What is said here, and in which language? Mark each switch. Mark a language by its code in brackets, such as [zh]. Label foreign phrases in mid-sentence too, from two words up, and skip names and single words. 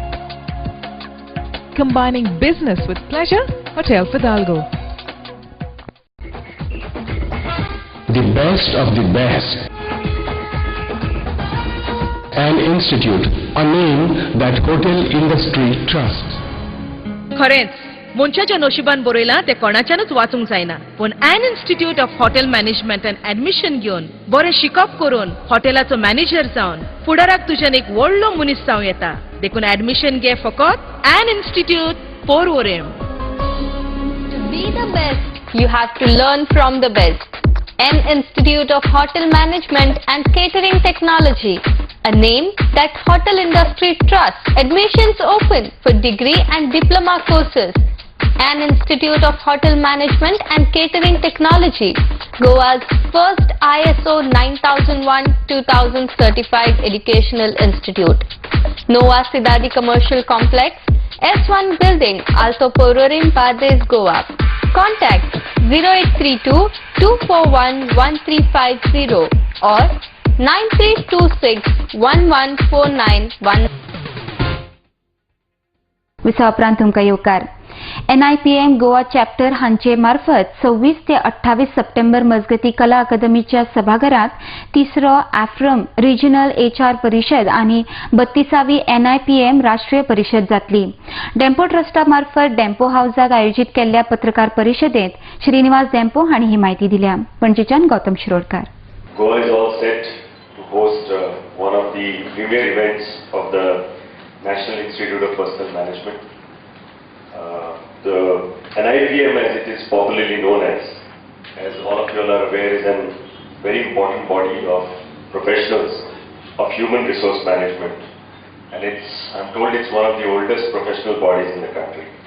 [en] Combining business with pleasure, Hotel Fidalgo. The best of the best. An institute, a name that hotel industry trusts. [kok] खरेंच मनशाच्या नशिबान बरयला ते कोणाच्यानच वाचूंक जायना पण [en] an Institute of Hotel Management and admission [kok] घेवन बरें शिकप करून हॉटेलाचो मॅनेजर जावन फुडाराक तुज्यान एक व्हडलो मनीस जावं येता देखून एडमिशन घे फकत एन इन्स्टिट्यूट पोरवोरेम. [en] To be the best, you have to learn from the best. An Institute of Hotel Management and Catering Technology, a name that hotel industry trusts. Admissions open for degree and diploma courses. An Institute of Hotel Management and Catering Technology, Goa's first ISO 9001-2000 certified educational institute. Nova Sidadi Commercial Complex, S1 Building, Alto Pororim, Padres, Goa. Contact 0832 241 1350 or 9326 11491. [kok] विसा उपरांत तुमकां येवकार. NIPM गोवा चॅप्टर हांचे मार्फत 26 ते 28 सप्टेंबर मजगती कला अकादमीच्या सभाघरात 3रो AFRM [en] regional HR [kok] परिशद आणि 32वी NIPM राष्ट्रीय परिशद जातली. डेम्पो ट्रस्टा मार्फत डेम्पो हाऊसाक आयोजित केल्ल्या पत्रकार परिशदेत श्रीनिवास डेम्पो हांणी ही माहिती दिल्या. पणजेच्यान गौतम शिरोडकार. [en] Goa is all set to host one of the premier events of the National Institute of Personnel Management. The NIPM, as it is popularly known as all of you are aware, is a very important body of professionals of human resource management, and I'm told it's one of the oldest professional bodies in the country.